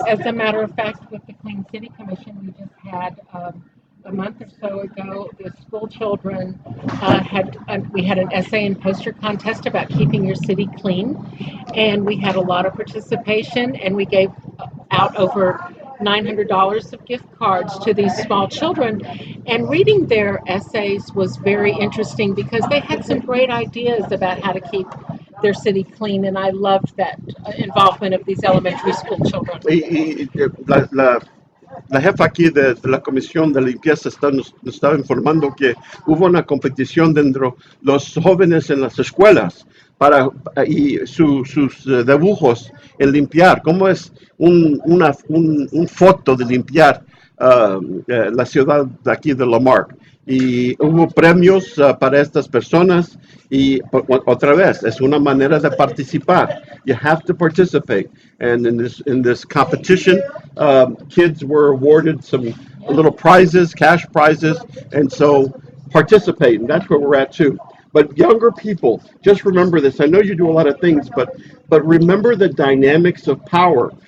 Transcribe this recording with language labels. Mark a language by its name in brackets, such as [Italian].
[English] As a matter of fact, with the Clean City Commission, we just had a month or so ago, the school children we had an essay and poster contest about keeping your city clean, and we had a lot of participation, and we gave out over $900 of gift cards to these small children. And reading their essays was very interesting because they had some great ideas about how to keep their city clean, and I loved that involvement of these elementary school children. [Spanish] La jefa aquí de la Comisión de Limpieza nos estaba informando que hubo una competición dentro de los jóvenes en las escuelas y sus dibujos en limpiar. ¿Cómo es un foto de limpiar la ciudad de aquí de Lamarck? Y hubo premios para estas personas y otra vez es una manera de participar. [English] You have to participate, and in this competition, kids were awarded some little prizes, cash prizes, and so participate, and that's where we're at too. But younger people, just remember this. I know you do a lot of things, but remember the dynamics of power.